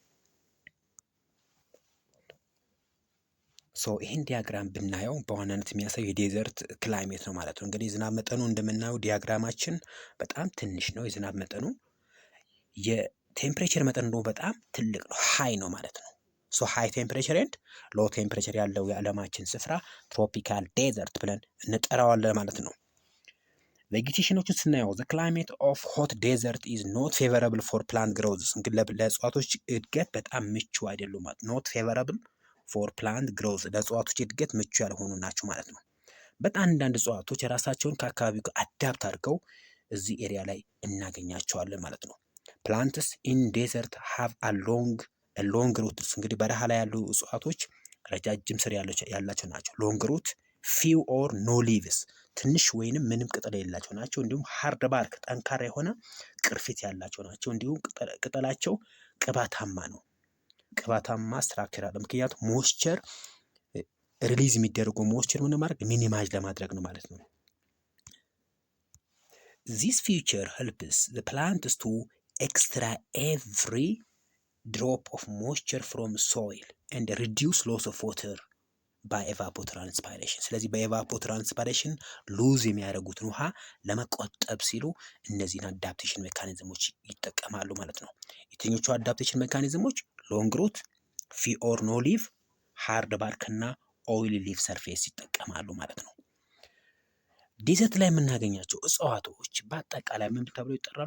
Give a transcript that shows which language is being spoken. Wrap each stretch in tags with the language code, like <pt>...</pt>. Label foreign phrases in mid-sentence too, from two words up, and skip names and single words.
<am>ሶ ይህን ዲያግራም ብናየው በዋናነት የሚያሳየው የዴዘርት ክላይሜት ነው ማለት ነው። እንግዲህ የዝናብ መጠኑ እንደምናየው ዲያግራማችን በጣም ትንሽ ነው የዝናብ መጠኑ። የቴምፕሬቸር መጠኑ ደግሞ በጣም ትልቅ ነው፣ ሃይ ነው ማለት ነው።</am> <en>so high temperature and low temperature</en> <am>ያለው የዓለማችን ስፍራ</am> <en>tropical desert</en> <am>ብለን እንጠራዋለን ማለት ነው። ቬጌቴሽኖችን ስናየው</am> <en>the climate of hot desert is not favorable for plant growth</en> <am>እንግዲህ ለእጽዋቶች እድገት በጣም ምቹ አይደሉም ማለት</am> <en>not favorable for plant</en> <am>growth ለእጽዋቶች እድገት ምቹ ያልሆኑ ናቸው ማለት ነው። በጣም አንዳንድ እጽዋቶች የራሳቸውን ከአካባቢው ጋር አዳፕት አድርገው እዚህ ኤሪያ ላይ እናገኛቸዋለን ማለት ነው።</am> <en>plants in desert have a long roots</en> <am>እንግዲህ በረሃ ላይ ያሉ እጽዋቶች ረጃጅም ስር ያላቸው ናቸው።</am> <en>long root few or no leaves</en> <am>ትንሽ ወይንም ምንም ቅጠል የሌላቸው ናቸው። እንዲሁም</am> <en>hard bark</en> <am>ጠንካራ የሆነ ቅርፊት ያላቸው ናቸው። እንዲሁም ቅጠላቸው ቅባታማ ነው። ቅባታማ ስትራክቸር አለ። ምክንያቱም</am> <en>moisture release</en> <am>የሚደረገው ሞይስቸር ምን ማድረግ ሚኒማይዝ ለማድረግ ነው ማለት ነው።</am> <en>this feature helps the plants to extract every drop of moisture from soil and reduce loss of water by evapotranspiration</en> <am>ስለዚህ በኤቫፖትራንስፓይሬሽን ሉዝ የሚያደርጉትን ውሃ ለመቆጠብ ሲሉ እነዚህን አዳፕቴሽን ሜካኒዝሞች ይጠቀማሉ ማለት ነው። የትኞቹ አዳፕቴሽን ሜካኒዝሞች?</am> <en>long root፣ few or no leave፣ hard bark</en> <am>እና</am> <en>oil leave surface</en> <am>ይጠቀማሉ ማለት ነው። ዴዘርት ላይ የምናገኛቸው እጽዋቶች በአጠቃላይ ምን ተብለው ይጠራሉ?</am>